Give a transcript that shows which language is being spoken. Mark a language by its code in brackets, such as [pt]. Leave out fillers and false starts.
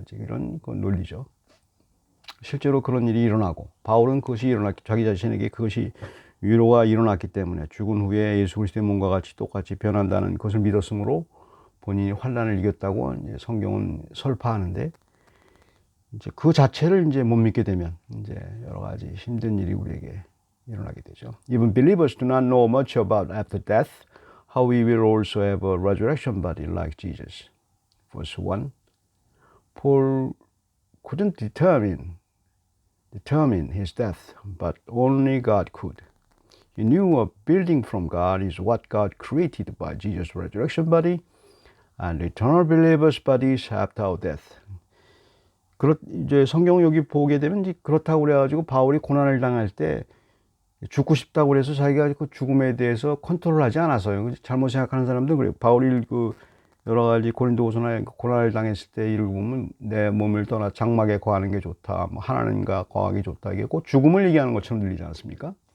[ko] 이제 이런 그 논리죠. 실제로 그런 일이 일어나고, 바울은 자기 자신에게 그것이 위로가 일어났기 때문에 죽은 후에 예수 그리스도의 몸과 같이 똑같이 변한다는 것을 믿었으므로 본인이 환난을 이겼다고 이제 성경은 설파하는데, 이제 그 자체를 이제 못 믿게 되면 이제 여러 가지 힘든 일이 우리에게 일어나게 되죠. [en] Even believers do not know much about after death, how we will also have a resurrection body like Jesus. Verse 1. Paul couldn't determine his death, but only God could. He knew a building from God is what God created by Jesus' resurrection body, and eternal believers' bodies after death. [ko] 이제 성경 여기 보게 되면 이제 그렇다고 그래가지고 바울이 고난을 당할 때 죽고 싶다고 그래서 자기가 그 죽음에 대해서 컨트롤하지 않았어요. 잘못 생각하는 사람들은 그래요. 바울이 여러 가지 고린도후서나 고난을 당했을 때 이를 보면 내 몸을 떠나 장막에 거하는 게 좋다, 하나님과 거하기 좋다, 이게 꼭 죽음을 얘기하는 것처럼 들리지 않습니까?